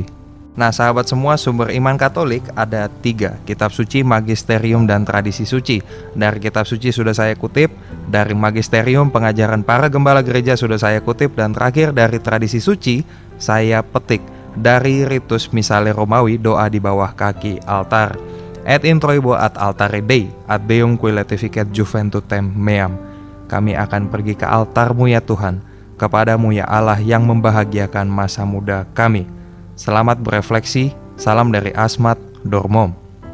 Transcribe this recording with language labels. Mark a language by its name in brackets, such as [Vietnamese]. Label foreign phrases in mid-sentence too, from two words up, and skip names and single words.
[Indonesian] Nah sahabat semua, sumber iman Katolik ada 3, kitab suci, magisterium, dan tradisi suci. Dari kitab suci sudah saya kutip, dari magisterium pengajaran para gembala gereja sudah saya kutip, dan terakhir dari tradisi suci saya petik dari ritus Missale Romawi, doa di bawah kaki altar. [Latin] Et introibo ad altare Dei, ad Deum qui letificet juventutem meam. [Indonesian] Kami akan pergi ke altarmu ya Tuhan, kepadamu ya Allah yang membahagiakan masa muda kami. Selamat berefleksi, salam dari Asmat Dormom.